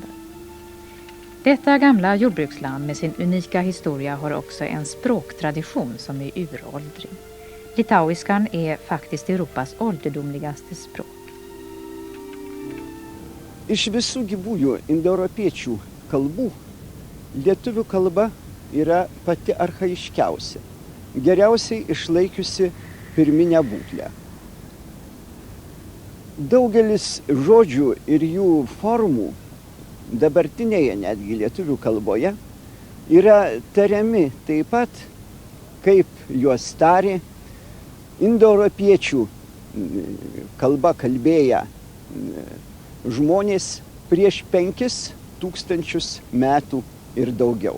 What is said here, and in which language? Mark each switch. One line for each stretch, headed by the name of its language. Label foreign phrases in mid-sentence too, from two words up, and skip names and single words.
Swedish: Detta gamla jordbruksland med sin unika historia har också en språktradition som är uråldrig. Litauiskan är faktiskt Europas ålderdomligaste språk.
Lithuanian: Iš visų gyvųjų indoeuropiečių kalbų lietuvių kalba yra pati archaiškiausia, geriausiai išlaikiusi pirminę būklę. Daugelis žodžių ir jų formų dabartinėje netgi lietuvių kalboje yra tariami taip pat, kaip juos tarė indoeuropiečių kalba kalbėję žmonės prieš 5000 metų ir daugiau.